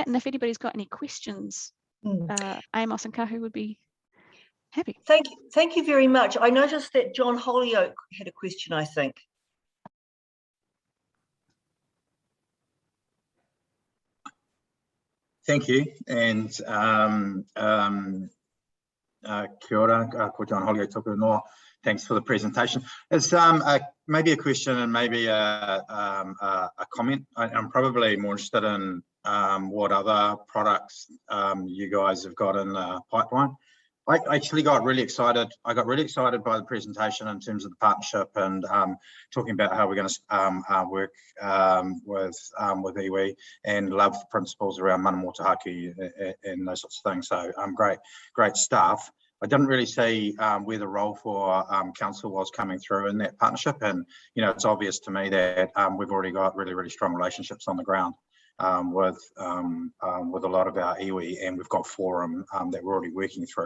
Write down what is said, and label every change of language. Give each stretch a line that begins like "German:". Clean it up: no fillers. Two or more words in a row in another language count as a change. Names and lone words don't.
English: And if anybody's got any questions, Amos and Kahu would be happy. Thank you very much. I noticed that John Holyoke had a question, I think. Thank you, and
Māori: kia ora, ko John Holyoke tōku ingoa.
English: Thanks for the presentation. It's maybe a question and maybe a comment. I'm probably more interested in what other products you guys have got in the pipeline. I actually got really excited. I got really excited by the presentation in terms of the partnership and talking about how we're going to work with iwi, and love the principles around
Māori: mana motuhake
English: and those sorts of things. So great stuff. I didn't really see where the role for council was coming through in that partnership, and it's obvious to me that we've already got really strong relationships on the ground with a lot of our iwi, and we've got forum that we're already working through.